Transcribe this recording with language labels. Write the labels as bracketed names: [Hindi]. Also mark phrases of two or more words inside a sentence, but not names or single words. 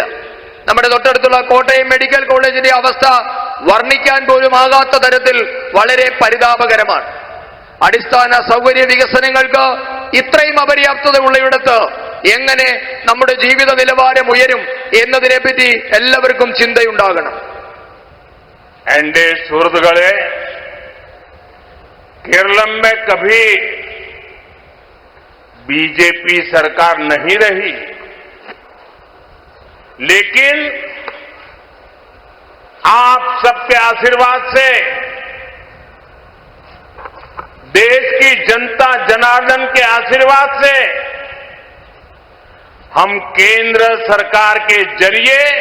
[Malayalam] നമ്മുടെ തൊട്ടടുത്തുള്ള കോട്ടയം മെഡിക്കൽ കോളേജിന്റെ അവസ്ഥ വർണ്ണിക്കാൻ പോലും ആകാത്ത തരത്തിൽ വളരെ പരിതാപകരമാണ്. അടിസ്ഥാന സൗകര്യ വികസനങ്ങൾക്ക് ഇത്രയും അപര്യാപ്തത ഉള്ളയിടത്ത് എങ്ങനെ നമ്മുടെ ജീവിത നിലവാരം ഉയരും എന്നതിനെപ്പറ്റി എല്ലാവർക്കും ചിന്തയുണ്ടാകണം. എന്റെ സുഹൃത്തുക്കളെ, [Hindi] केरलम में कभी बीजेपी सरकार नहीं रही, लेकिन आप सबके आशीर्वाद से, देश की जनता जनार्दन के आशीर्वाद से हम केंद्र सरकार के जरिए